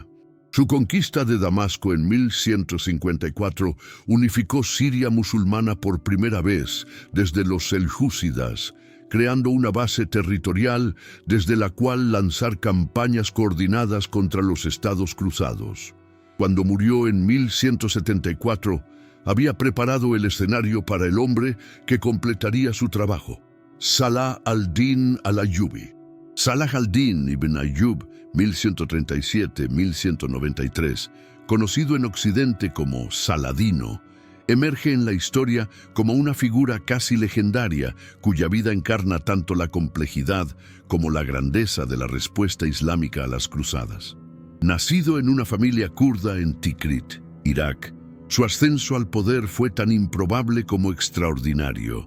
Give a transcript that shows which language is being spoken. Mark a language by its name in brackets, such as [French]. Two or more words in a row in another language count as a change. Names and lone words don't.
[Spanish] Su conquista de Damasco en 1154 unificó Siria musulmana por primera vez desde los seljúcidas, creando una base territorial desde la cual lanzar campañas coordinadas contra los estados cruzados. Cuando murió en 1174, había preparado el escenario para el hombre que completaría su trabajo, Salah al-Din al-Ayyubi. Salah al-Din ibn Ayyub, 1137-1193, conocido en Occidente como Saladino, emerge en la historia como una figura casi legendaria cuya vida encarna tanto la complejidad como la grandeza de la respuesta islámica a las cruzadas. Nacido en una familia kurda en Tikrit, Irak, su ascenso al poder fue tan improbable como extraordinario.